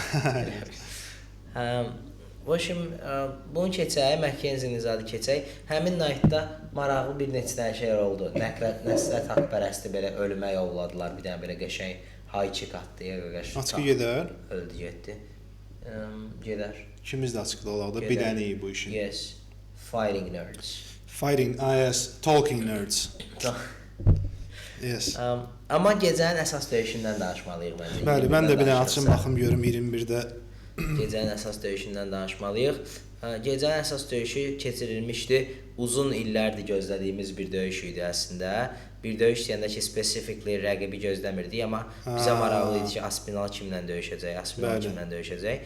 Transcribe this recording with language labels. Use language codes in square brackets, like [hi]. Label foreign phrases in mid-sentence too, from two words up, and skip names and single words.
[az] Bunu keçək, Mackenzie Nizadi keçək. Həmin nightda maraqlı bir neçə dənə şey oldu. Nəsrət haqpərəsti belə ölümə yolladılar. Bir dənə belə qəşəng high-kick atdı. Açıqı gedər? Öldü, getdi. Gedər. İkimiz də açıqda olaq da biləniyik bu işin. [en] Yes. Fighting nerds. Talking nerds. Yes. [az] Amma gecənin əsas döyüşündən danışmalıyıq məncə. Bəli, mən də bir dənə açım baxım görüm 21-də. Gecənin əsas döyüşündən danışmalıyıq. Gecənin əsas döyüşü keçirilmişdi. Uzun illərdir gözlədiyimiz bir döyüş idi əslində. Bir döyüş deyəndə ki, specifically rəqibi gözləmirdik, amma bizə maraqlı idi ki, Aspinall kimlə döyüşəcək.